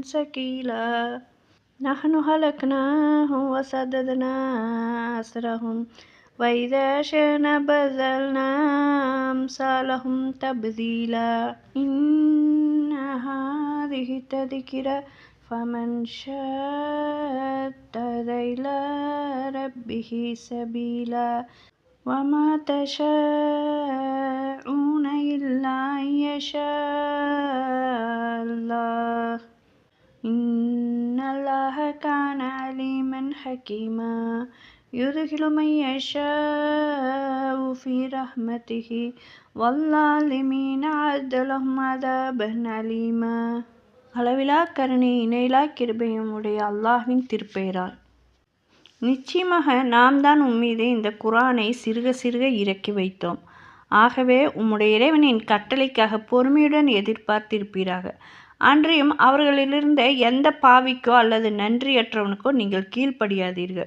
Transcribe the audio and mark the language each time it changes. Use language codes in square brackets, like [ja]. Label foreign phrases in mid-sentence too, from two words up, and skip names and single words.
[ar] ثقيلا نحن خلقناهم وشددنا أسرهم وإذا شئنا بدلنا أمثالهم تبديلا إن هذه தذكرة فمن شاء اتخذ إلى ربه سبيلا وما تشاءون إلا أن يشاء الله إن الله كان عليما حكيما يدخل من يشاء في رحمته والظالمين أعد لهم عذابا أليما. [ta] அளவிலா கருணை இணையிலா கிருபையும் உடைய அல்லாஹ்வின் திருப்பெயரால். நிச்சயமாக நாம் தான் உம்மீது இந்த குர்ஆனை சிறுக சிறுக இறக்கி வைத்தோம். ஆகவே உம்முடைய இறைவனின் கட்டளைக்காக பொறுமையுடன் எதிர்பார்த்திருப்பீராக. அன்றியும் அவர்களிலிருந்த எந்த பாவிக்கோ அல்லது நன்றியற்றவனுக்கோ நீங்கள் கீழ்ப்படியாதீர்கள்.